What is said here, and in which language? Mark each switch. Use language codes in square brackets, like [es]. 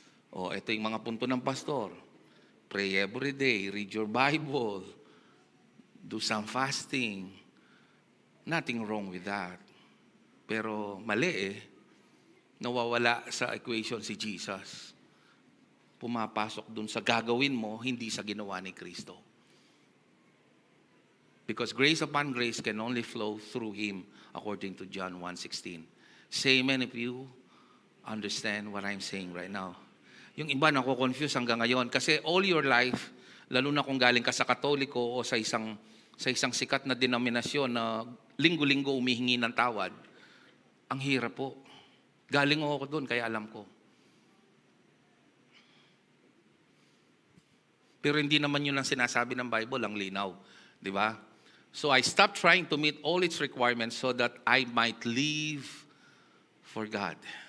[tl] Ito yung mga punto ng pastor. [en] Pray every day, read your Bible, do some fasting. Nothing wrong with that. [tl] Pero mali nawawala sa equation si Jesus. Pumapasok dun sa gagawin mo, hindi sa ginawa ni Kristo. [en] Because grace upon grace can only flow through Him, according to John 1:16. Say amen if you understand what I'm saying right now. [tl] Yung iba nako-confuse hanggang ngayon kasi [en] all your life, [tl] lalo na kung galing ka sa Katoliko o sa isang sikat na denominasyon na linggo-linggo umihingi ng tawad, ang hirap po. Galing ako doon, kaya alam ko. Pero hindi naman yun ang sinasabi ng Bible, ang linaw. Di ba? [en] So I stopped trying to meet all its requirements so that I might live for God.